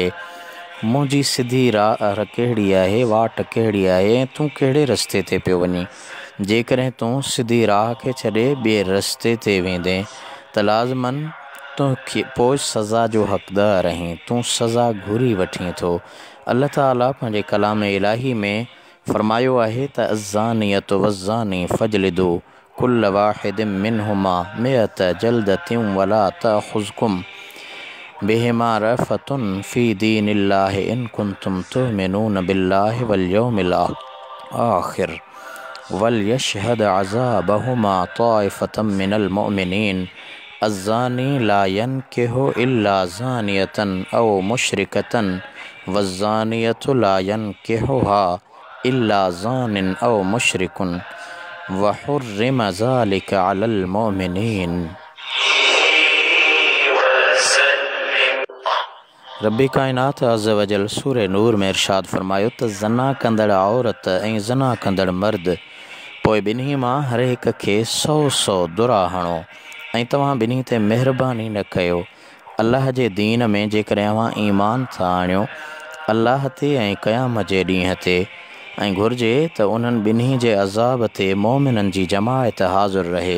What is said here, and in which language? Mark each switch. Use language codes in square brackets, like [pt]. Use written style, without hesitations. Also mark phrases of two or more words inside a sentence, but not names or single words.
[sd] मुंहिंजी सिधी राह कहिड़ी आहे, वाट कहिड़ी आहे ऐं तूं कहिड़े रस्ते ते पियो वञीं। जेकॾहिं तूं सिधी राह खे छॾे ॿिए रस्ते ते वेंदे त लाज़मन तोखे पोइ सज़ा जो हक़दार आहीं, तूं सज़ा घुरी वठीं थो। अल्लाह ताला पंहिंजे कलाम इलाही में फरमायो आहे त [ar] الزانية والزاني فاجلدوا كل واحد منهما مائة جلدة ولا تأخذكم بهما رأفة في دين الله إن كنتم تؤمنون بالله واليوم الآخر وليشهد عذابهما طائفة من المؤمنين. الزاني لا ينكح إلا زانية أو مشركة والزانية لا ينكحها إلا زان أو مشرك وحرم ذلك على المؤمنين. [sd] रब्बी कायनात [ar] عز وجل [sd] सूरे नूर में इरशाद फरमायो त ज़ना कंदड़ औरत ऐं ज़ना कंदड़ मर्द पोइ ॿिन्ही मां हर हिक खे 100 दुरा हणो ऐं तव्हां ॿिन्ही ते महिरबानी न कयो। अल्लाह जे दीन में जेकॾहिं अव्हां ईमान था आणियो अल्लाह ते ऐं क़यामत जे ॾींहं ते ऐं घुर्जे त उन्हनि ॿिन्ही जे अज़ाब ते मोमिननि जी जमायत हाज़िर रहे।